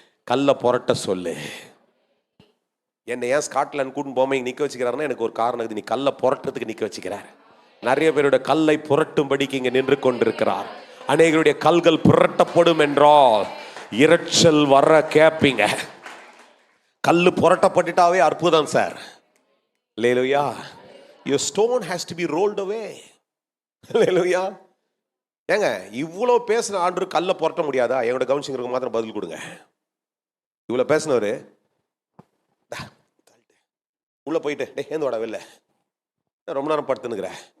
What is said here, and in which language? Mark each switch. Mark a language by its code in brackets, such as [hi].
[ta] கல்ல புரட்ட சொல்லு. என்னை ஏன் ஸ்காட்லாந்து கூட்டு போகாம நிக்க வச்சுக்கிறாருன்னா எனக்கு ஒரு காரணம் இருக்குது. நீ கல்ல புரட்டுறதுக்கு நிக்க வச்சுக்கிறார். நிறைய பேருடைய கல்லை புரட்டும்படிக்கு இங்க நின்று கொண்டிருக்கிறார். அநேகருடைய கல்கள் புரட்டப்படும் என்றால் இரைச்சல் வர கேப்பீங்க. கல்லு புரட்டப்பட்டுட்டாவே அற்புதம் sir. Hallelujah. [en] Your stone has to be rolled away. [ta] அல்லேலூயா. ஏங்க இவ்வளோ பேசின ஆண்டு கல்ல புரட்ட முடியாதா? என்னோட கவுன்சிலருக்கு மாத்திரம் பதில் கொடுங்க. இவ்வளோ பேசினவரு உள்ள போயிட்டு ஏந்து வாடா வெளில, ரொம்ப நேரம் படுத்துனுக்குற.